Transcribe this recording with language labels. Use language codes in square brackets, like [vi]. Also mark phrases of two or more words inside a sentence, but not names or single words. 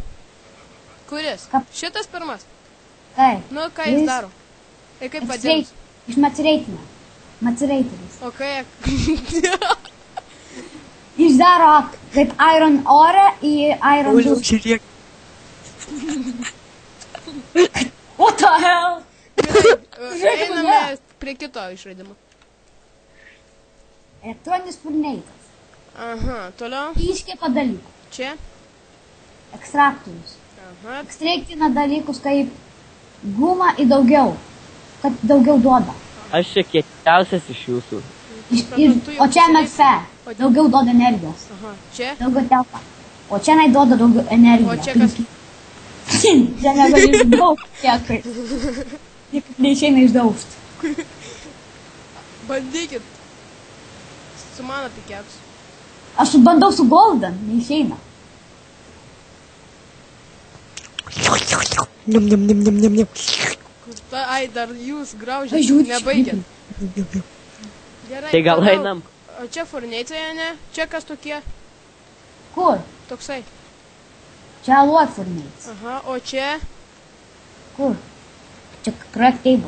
[lt] Kuris? Šitas pirmas. Taip. Nu, ką jis daro? Ir kaip vadinasi? Iš materiaitinę. Materiaitinis. O kai... Jis daro kaip [en] iron ore [lt] į iron Uliau, juice. žiūrėk. [en] What the hell? [lt] Einame prie kito išradimo. Elektroninis furneitas. Aha, toliau. Iškepa dalykų. Čia. Ekstraktorius. Aha. Ekstraktina dalykus kaip gumą į daugiau. Kad daugiau duoda. Aš čia kietiausias iš jūsų. O čia MFE. Daugiau duoda energijos. Aha. Čia. Daugiau telpa. O čia duoda daugiau energijos. O čia kas? Čia negali išdaužti kiek. Neišeina išdaužti. Bandykit. Su mano pikeksu. Aš bandau su Golden. Neišeina. Niam, niam, niam, niam, niam, niam. Ai, dar jūs graužėt, Žiūrėk. nebaigėt. Gerai. Tai gal toliau. einam? O čia furneitai, ne? Čia kas tokie? Kur? Toksai. Čia [en] alloy furnace. [lt] Aha, o čia? Kur? Čia [en] craft table.